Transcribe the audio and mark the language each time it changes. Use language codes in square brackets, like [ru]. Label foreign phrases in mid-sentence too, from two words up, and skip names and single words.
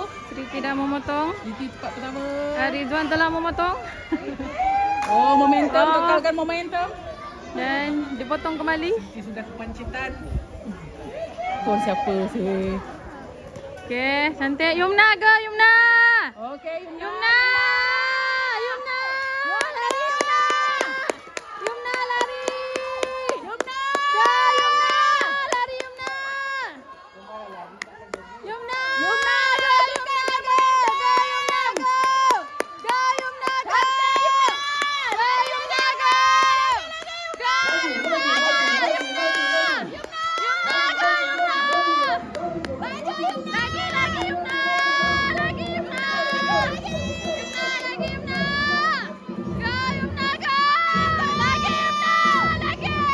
[ms] Sweety dah memotong. Sweety tempat pertama. Ridwan telah memotong. Oh, momentum. Oh. Kekalkan momentum. Dan dipotong kembali. Sweety sudah kepancitan. Kon siapa sih? Okey, cantik. Yumna ke? Yumna! Okey, Yumna! Yumna! Lari Yumna! Yumna lari! Yumna! Go Yumna! Lari Yumna! Yumna! Yumna! [en] Go Yumna! Go! Go Yumna! Go! Go Yumna! Go! Go Yumna! Go! Go Yumna! Yumna! Yumna! Go Yumna! [ms] Maju Yumna! Lagi Yumna! Lagi Yumna! Yumna lagi Yumna! Go Yumna go! Lagi Yumna! Lagi!